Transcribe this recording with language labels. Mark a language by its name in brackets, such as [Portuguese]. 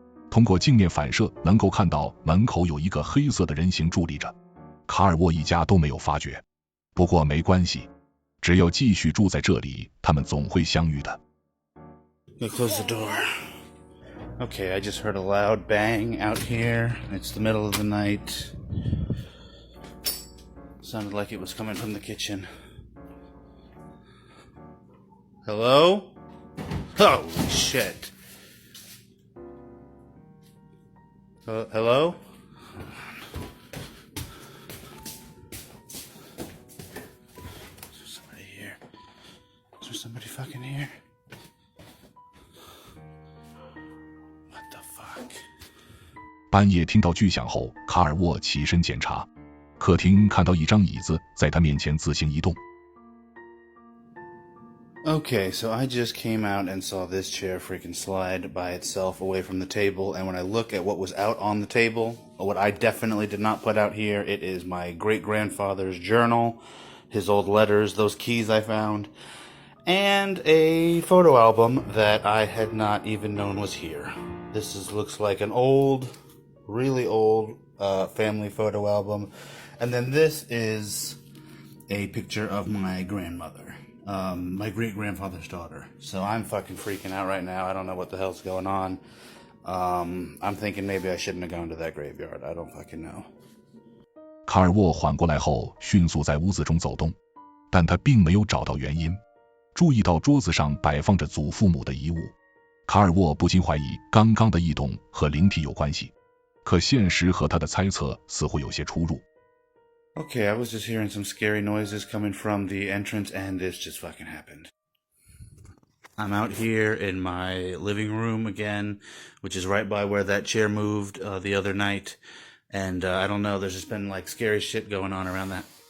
[Chinese] 通过镜面反射，能够看到门口有一个黑色的人形伫立着。卡尔沃一家都没有发觉，不过没关系，只要继续住在这里，他们总会相遇的。 [English] Go close the door. Okay, I just heard a loud bang out here. It's the middle of the night. Sounded like it was coming from the kitchen. Hello? Holy shit. Hello? Is there somebody here? Is there somebody fucking here? What the fuck? [Chinese] 半夜听到巨响后，卡尔沃起身检查，客厅看到一张椅子在他面前自行移动。 [English] Okay, so I just came out and saw this chair freaking slide by itself away from the table, and when I look at what was out on the table, what I definitely did not put out here, it is my great-grandfather's journal, his old letters, those keys I found, and a photo album that I had not even known was here. Looks like an old, really old family photo album, and then this is a picture of my grandmother. My great-grandfather's daughter. So I'm fucking freaking out right now. I don't know what the hell's going on. I'm thinking maybe I shouldn't have gone to that graveyard. I don't fucking know. [Chinese] 卡尔沃缓过来后，迅速在屋子中走动，但他并没有找到原因。注意到桌子上摆放着祖父母的遗物，卡尔沃不禁怀疑刚刚的异动和灵体有关系，可现实和他的猜测似乎有些出入。 [English] Okay, I was just hearing some scary noises coming from the entrance, and this just fucking happened. I'm out here in my living room again, which is right by where that chair moved the other night. And I don't know, there's just been like scary shit going on around that.